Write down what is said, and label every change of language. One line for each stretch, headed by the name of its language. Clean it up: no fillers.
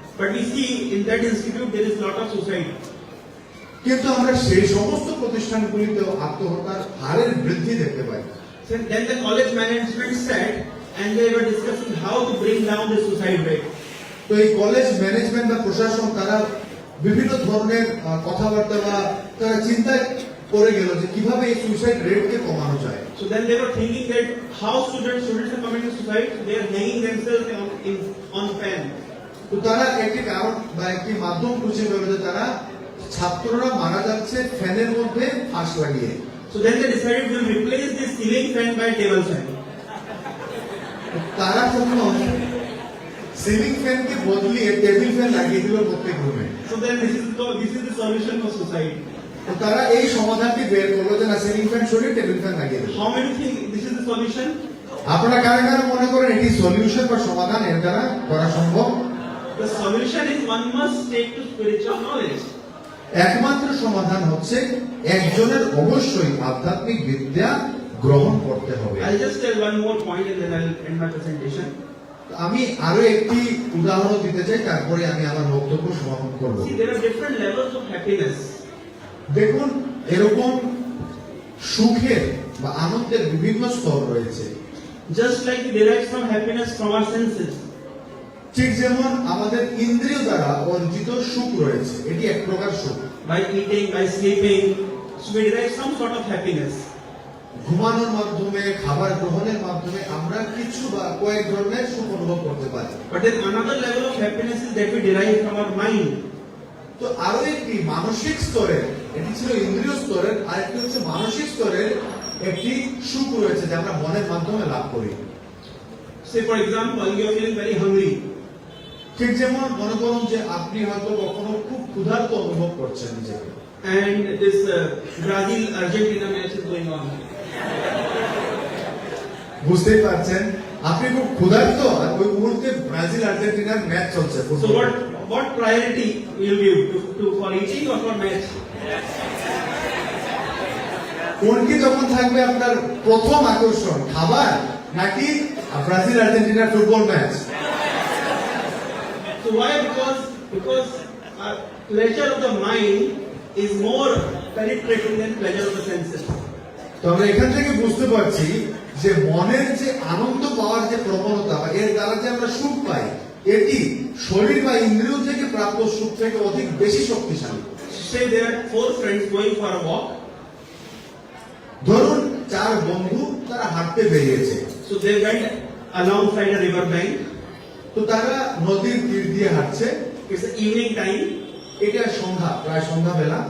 English: But we see in that institute there is lot of suicide.
Bangla: কিন্তু আমরা সেই সমস্ত প্রতিষ্ঠানগুলিতেও আত্মহত্যার হারের বৃদ্ধি দেখতে পাই।
English: So then the college management sat and they were discussing how to bring down the suicide rate.
Bangla: তো এই কলেজ ম্যানেজমেন্ট বা প্রশাসন তারা বিভিন্ন ধরনের কথাবার্তা বা তারা চিন্তায় পড়ে গেল যে কিভাবে এই সুইসাইড রেটকে কমানো যায়।
English: So then they were thinking that how students are committing suicide, they are hanging themselves on fan.
Bangla: তো তারা একটি কারণ বা একটি মাধ্যম খুঁজে পেল যে তারা ছাত্ররা মারা যাচ্ছে ফ্যানের মধ্যে ফাঁস লাগিয়ে।
English: So then they decided to replace this ceiling fan by table fan.
Bangla: তারা তখন সিলিং ফ্যানকে বদলিয়ে টেবিল ফ্যান লাগিয়ে দিল প্রত্যেক রুমে।
English: So then this is the solution for suicide.
Bangla: তো তারা এই সমাধানটি বের করলো যে না, সিলিং ফ্যান সরিয়ে টেবিল ফ্যান লাগিয়ে দিল।
English: How many think this is the solution?
Bangla: আপনারা কারা কারা মনে করেন এটি সলিউশন বা সমাধান এর দ্বারা করা সম্ভব?
English: The solution is one must take to spiritual knowledge.
Bangla: একমাত্র সমাধান হচ্ছে একজনের অবশ্যই আধ্যাত্মিক বিদ্যা গ্রহণ করতে হবে।
English: I'll just tell one more point and then I'll end my presentation.
Bangla: আমি আরো একটি উদাহরণ দিতে চাই, তারপরে আমি আমার বক্তব্য সমাপন করব।
English: See, there are different levels of happiness.
Bangla: দেখুন এরকম সুখের বা আনন্দের বিভিন্ন স্তর রয়েছে।
English: Just like we derive some happiness from our senses.
Bangla: ঠিক যেমন আমাদের ইন্দ্রিয় দ্বারা অর্জিত সুখ রয়েছে, এটি এক প্রকার সুখ।
English: By eating, by sleeping, so we derive some sort of happiness.
Bangla: ঘুমানোর মাধ্যমে, খাবার গ্রহণের মাধ্যমে আমরা কিছু বা কয়েক ধরনের সুখ অনুভব করতে পারি।
English: But then another level of happiness is that we derive from our mind.
Bangla: তো আরো একটি মানসিক স্তরের, এটি ছিল ইন্দ্রিয় স্তরের, আর একটি হচ্ছে মানসিক স্তরের একটি সুখ রয়েছে যা আমরা মনের মাধ্যমে লাভ করি।
English: Say for example, you are feeling very hungry.
Bangla: ঠিক যেমন মনে করুন যে আপনি হয়তো কখনো খুব ক্ষুধার্ত অনুভব করছেন নিজেকে,
English: And this Brazil Argentina match is going on.
Bangla: বুঝতেই পারছেন আপনি খুব ক্ষুধার্ত আর ওই মুহূর্তে ব্রাজিল আর্জেন্টিনার ম্যাচ চলছে।
English: So what priority will you give to for eating or for match?
Bangla: কোনটি তখন থাকবে আপনার প্রথম আকর্ষণ, খাবার নাকি ব্রাজিল আর্জেন্টিনার football match?
English: So why? Because pleasure of the mind is more penetrating than pleasure of the senses.
Bangla: তো আমরা এখান থেকে বুঝতে পারছি যে মনের যে আনন্দ পাওয়ার যে প্রবণতা বা এর দ্বারা যে আমরা সুখ পাই, এটি শরীর বা ইন্দ্রিয় থেকে প্রাপ্ত সুখ থেকে অধিক বেশি শক্তিশালী।
English: Say there are 4 friends going for a walk.
Bangla: ধরুন 4 বন্ধু তারা হাঁটতে বেরিয়েছে,
English: So they went alongside a river bank.
Bangla: তো তারা নদীর তীর দিয়ে হাঁটছে।
English: It's the evening time,
Bangla: এটা সন্ধ্যা, প্রায় সন্ধ্যাবেলা।